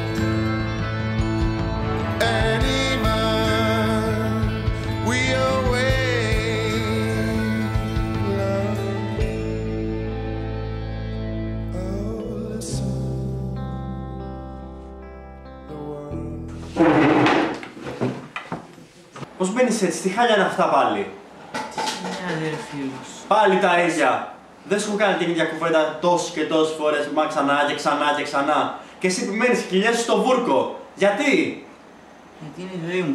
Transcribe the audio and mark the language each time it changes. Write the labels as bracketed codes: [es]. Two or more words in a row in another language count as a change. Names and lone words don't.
[en] And even we await love. Oh, listen, the world. [el] Πώς μπαίνεις έτσι, τι χάλια είναι αυτά πάλι? Ναι, ρε φίλος. Πάλι τα ίδια. Δεν σου έχω κάνει την ίδια κουβέντα τόσες και τόσες φορές, μα ξανά και ξανά και ξανά. Και εσύ επιμένεις και κυλιέσαι στο βούρκο. Γιατί? Γιατί είναι η ζωή μου.